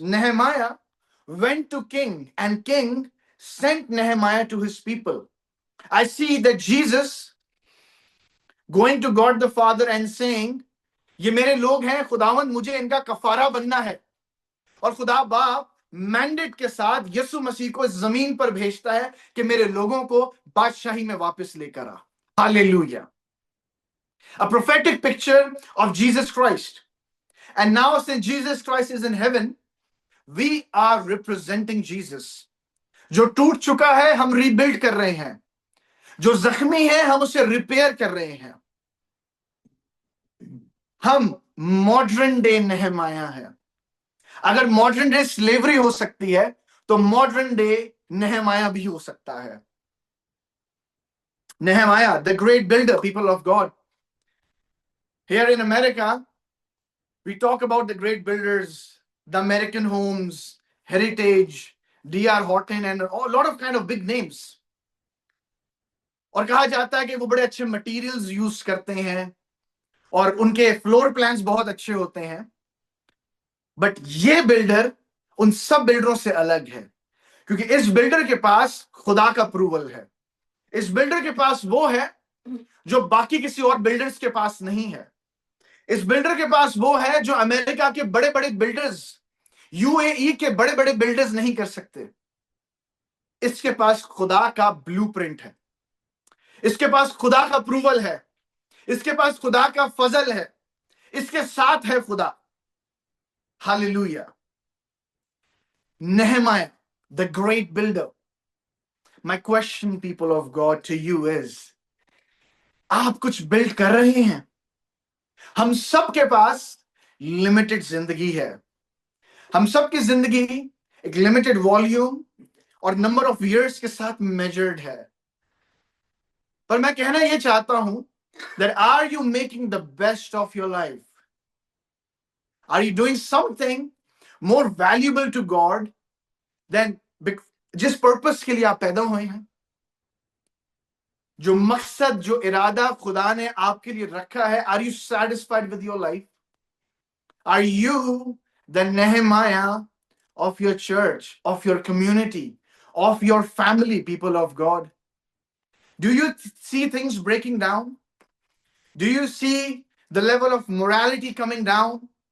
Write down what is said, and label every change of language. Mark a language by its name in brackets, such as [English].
[English] Nehemiah went to king and king sent Nehemiah to his people. I see that Jesus going to God the Father and saying, [Hindi] ये मेरे लोग हैं, खुदावंद मुझे इनका कफारा बनना है. और खुदा बाप मैंडेट के साथ यीशु मसीह को इस जमीन पर भेजता है कि मेरे लोगों को बादशाही में वापस लेकर आ. [English] Hallelujah. A prophetic picture of Jesus Christ. And now since Jesus Christ is in heaven, we are representing Jesus. [Hindi] जो टूट चुका है हम रीबिल्ड कर रहे हैं, जो जख्मी है हम उसे रिपेयर कर रहे हैं. हम मॉडर्न डे नेहमाया है. अगर मॉडर्न डे स्लेवरी हो सकती है तो मॉडर्न डे नेहमाया भी हो सकता है. [English] Nehemiah, the great builder, people of God. Here in America, we talk about the great builders, the American Homes, Heritage, D.R. Horton, and a lot of kind of big names. [Hindi] और कहा जाता है कि वो बड़े अच्छे मटेरियल्स यूज करते हैं और उनके फ्लोर प्लान्स बहुत अच्छे होते हैं. बट ये बिल्डर उन सब बिल्डरों से अलग है, क्योंकि इस बिल्डर के पास खुदा का अप्रूवल है। इस बिल्डर के पास वो है जो बाकी किसी और बिल्डर्स के पास नहीं है। इस बिल्डर के पास वो है जो अमेरिका के बड़े बड़े बिल्डर्स, यूएई के बड़े बड़े बिल्डर्स नहीं कर सकते। इसके पास खुदा का ब्लूप्रिंट है, इसके पास खुदा का अप्रूवल है, इसके पास खुदा का फजल है, इसके साथ है खुदा। [English] Hallelujah. Nehemiah, the great builder. My question, people of God, to you is, [Hindi] आप कुछ बिल्ड कर रहे हैं? हम सब के पास लिमिटेड जिंदगी है। हम सब की जिंदगी एक लिमिटेड वॉल्यूम और नंबर ऑफ इयर्स के साथ मेजर्ड है। पर मैं कहना यह चाहता हूं [English] that are you making the best of your life? Are you doing something more valuable to God than [Hindi] जिस पर्पस के लिए आप पैदा हुए हैं, जो मकसद, जो इरादा खुदा ने आपके लिए रखा है? [English] Are you satisfied with your life? Are you the Nehemiah of your church, of your community, of your family, people of God? Do you see things breaking down? Do you see the level of morality coming down?